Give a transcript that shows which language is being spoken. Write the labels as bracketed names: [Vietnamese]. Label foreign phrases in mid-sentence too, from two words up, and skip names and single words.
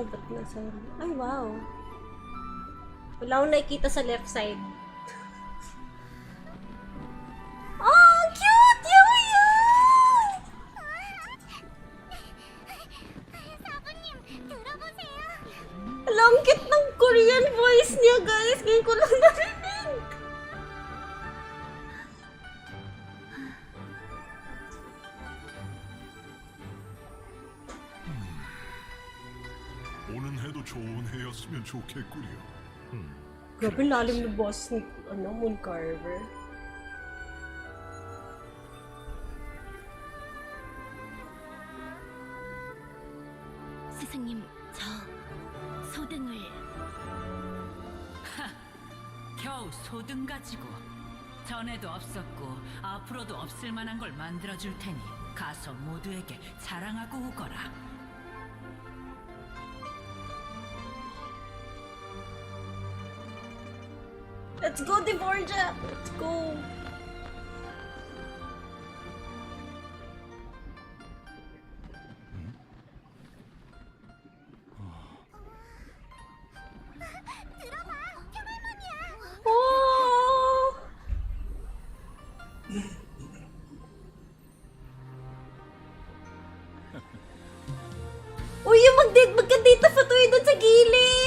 [Filipino] Ba't nasa... Ay, wow. Wala akong nakikita sa [English] left side. Oh, cute! Yuya! [Korean] 사부님, 들어보세요. [Filipino] Ang cute ng [English] Korean voice [Filipino] niya, guys. Ngayon ko lang narinig. [Korean] 오는 해도 좋은 해였으면 좋겠구려. [Filipino] Grabe lalim na boss ni Moon Carver. [Korean] 스승님, 저 소등을 겨우 소등 가지고 전에도 없었고 앞으로도 없을 만한 걸 만들어줄 테니 가서 모두에게 자랑하고 오거라. [English] Let's go, Devorja! Let's go! [Korean] 들어봐, 표말문이야. Oh! [Filipino] Uy, yung magka-data photo yun doon sa gilid!